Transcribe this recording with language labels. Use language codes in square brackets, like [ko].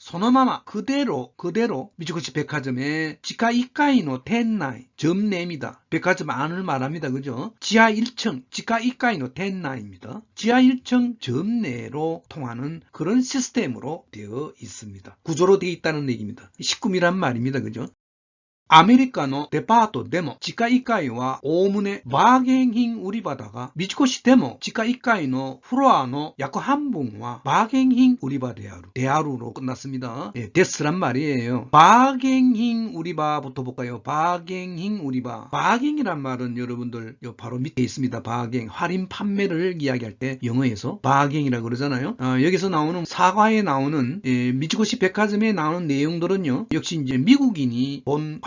[ko] 소노마마 그대로 미츠코시 백화점의 [ja] 지하 1階の 텐나이 [ko] 점 내입니다. 백화점 안을 말합니다. 그죠? 지하 1층 지하 1階の 텐나이입니다. 지하 1층 점 내로 통하는 그런 시스템으로 되어 있습니다. 구조로 되어 있다는 얘기입니다. 식구미란 말입니다. 그죠? [ja] 아메리카노 데파트でも 地下1階はおおむねバーゲン品売り場だが、三越でも地下1階のフロアの約半分はバーゲン品売り場である. [ko] 대하루로 끝났습니다. 예, 데스란 말이에요. 바겐힌 우리바부터 볼까요? 바겐힌 우리바. 바겐이란 말은 여러분들 바로 밑에 있습니다. 바겐. 할인 판매를 이야기할 때 영어에서 바겐이라고 그러잖아요. 여기서 나오는 사과에 나오는 미츠코시 백화점에 나오는 내용들은요. 역시 이제 미국인이 본